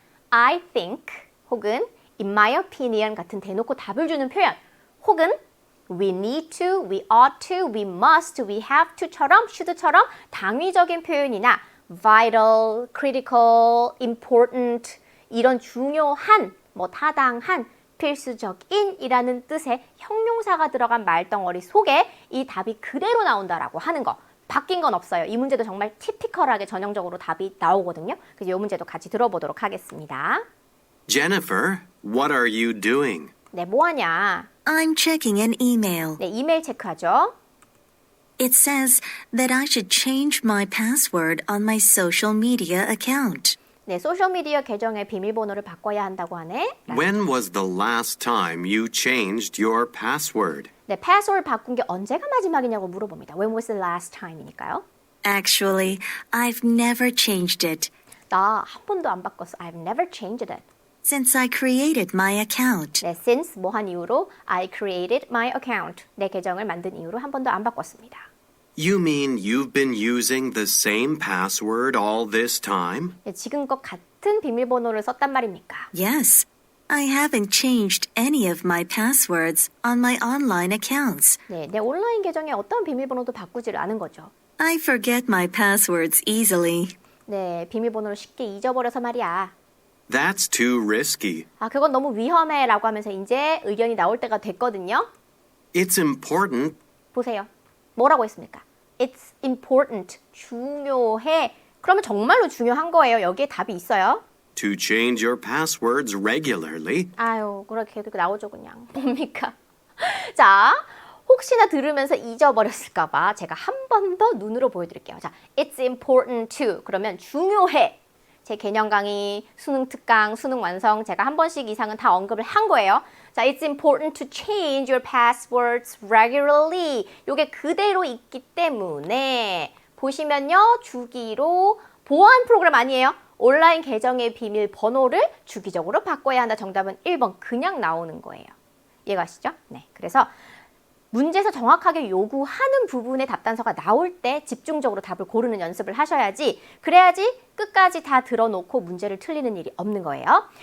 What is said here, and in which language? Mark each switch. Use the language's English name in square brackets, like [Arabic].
[English] I think [Korean] 혹은 [English] in my opinion [Korean] 같은 대놓고 답을 주는 표현 혹은 [English] we need to, we ought to, we must, we have to [Korean] 처럼 should처럼 당위적인 표현이나 vital, critical, important 이런 중요한, 타당한, 필수적인 이라는 뜻의 형용사가 들어간 말덩어리 속에 이 답이 그대로 나온다라고 하는 거. 바뀐 건 없어요. 이 문제도 정말 티피컬하게 전형적으로 답이 나오거든요. 그래서 이 문제도 같이 들어보도록 하겠습니다. [English] Jennifer, what are you doing? [Korean] 네, 뭐하냐? [English] I'm checking an email. [Korean] 네, 이메일 체크하죠. [English] It says that I should change my password on my social media account. [Korean] 네, 소셜미디어 계정의 비밀번호를 바꿔야 한다고 하네. [English] When was the last time you changed your password? [Korean] 네, 패스워드 바꾼 게 언제가 마지막이냐고 물어봅니다. [English] When was the last time [Korean] 이니까요. [English] Actually, I've never changed it [Korean] 나 한 번도 안 바꿨어. [English] I've never changed it. since I created my account. [Korean] 네, since 뭐 한 이후로 [English] I created my account. [Korean] 내 계정을 만든 이후로 한 번도 안 바꿨습니다. [English] You mean you've been using the same password all this time? [Korean] 네, 지금껏 같은 비밀번호를 썼단 말입니까? [English] Yes, I haven't changed any of my passwords on my online accounts. [Korean] 네, 내 온라인 계정에 어떤 비밀번호도 바꾸지를 않은 거죠. [English] I forget my passwords easily. [Korean] 네, 비밀번호를 쉽게 잊어버려서 말이야. [English] That's too risky. [Korean] 아, 그건 너무 위험해 라고 하면서 이제 의견이 나올 때가 됐거든요. [English] It's important. [Korean] 보세요. 뭐라고 했습니까? [English] It's important. [Korean] 중요해. 그러면 정말로 중요한 거예요. 여기에 답이 있어요. [English] To change your passwords regularly. [Korean] 아유, 그렇게 나오죠 그냥. 뭡니까? 자, 혹시나 들으면서 잊어버렸을까 봐 제가 한 번 더 눈으로 보여드릴게요. 자, [English] It's important to. [Korean] 그러면 중요해. 제 개념 강의, 수능 특강, 수능 완성 제가 한 번씩 이상은 다 언급을 한 거예요. [English] 자, it's important to change your passwords regularly. [Korean] 요게 그대로 있기 때문에 보시면요. 주기로 보안 프로그램 아니에요. 온라인 계정의 비밀번호를 주기적으로 바꿔야 한다. 정답은 1번 그냥 나오는 거예요. 이해가시죠? 네. 그래서 문제에서 정확하게 요구하는 부분의 답단서가 나올 때 집중적으로 답을 고르는 연습을 하셔야지 그래야지 끝까지 다 들어놓고 문제를 틀리는 일이 없는 거예요.